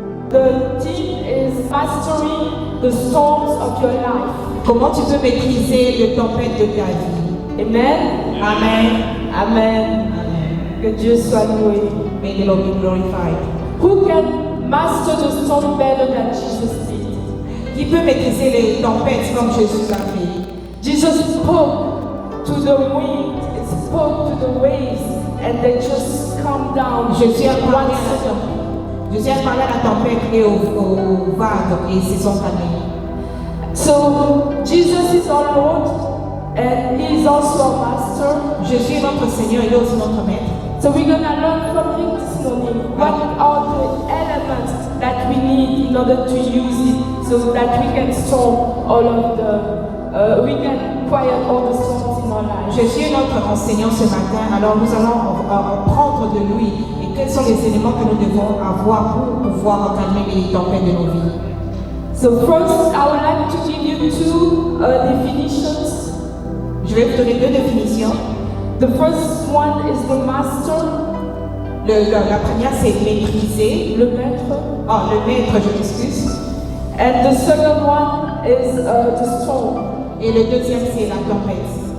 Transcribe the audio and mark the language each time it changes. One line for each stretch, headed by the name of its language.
English: The theme is mastering the storms of your life.
French: Comment tu peux maîtriser les tempêtes de ta vie?
English: Amen. Amen. Amen. Amen.
French: Que Dieu soit loué.
English: May the Lord be glorified. Who can master the storm better than Jesus did?
French: Qui peut maîtriser les tempêtes comme Jésus l'a fait?
English: Jesus spoke to the wind, he spoke to the waves, and they just calmed down.
French: Jésus a parlé
English: One
French: à la
English: second.
French: tempête. Jésus a parlé à la tempête et aux vagues et ils se sont calmés.
English: So Jesus is our Lord, and He is also our Master.
French: Jésus est notre Seigneur, il est aussi notre Maître.
English: So we're gonna learn from Him this morning. What are the elements that we need in order to use it, so that we can storm all of we can quiet all the storms in our lives.
French: Jésus est notre enseignant ce matin, alors nous allons prendre de lui et quels sont les éléments que nous devons avoir pour pouvoir calmer les tempêtes de nos vies.
English: So first, I would like to give you two definitions.
French: Je vais vous donner deux définitions.
English: The first one is the master,
French: La première c'est maîtriser. le maître, Le maître, je m'excuse.
English: and the second one is the storm.
French: Et le deuxième c'est la tempête.